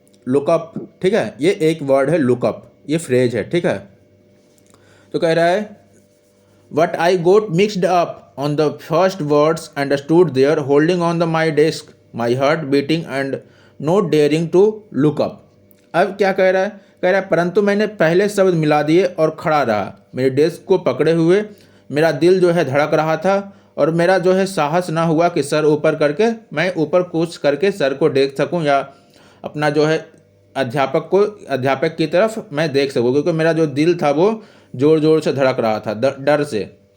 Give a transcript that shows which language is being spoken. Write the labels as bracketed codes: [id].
[hi] look up, ठीक है, ये एक वर्ड है, look up, ये फ्रेज है। ठीक है, तो कह रहा है [en] but I got mixed up on the first words and I stood there holding on my desk, my heart beating and not daring to look up। [hi] अब क्या कह रहा है, कह रहा है परंतु मैंने पहले शब्द मिला दिए और खड़ा रहा, मेरे डेस्क को पकड़े हुए, मेरा दिल जो है धड़क रहा था, और मेरा जो है साहस ना हुआ कि सर ऊपर करके मैं ऊपर कूच करके सर को देख सकूं या अपना जो है अध्यापक की तरफ मैं देख सकूँ, क्योंकि मेरा जो दिल था वो ज़ोर ज़ोर से धड़क रहा था डर से।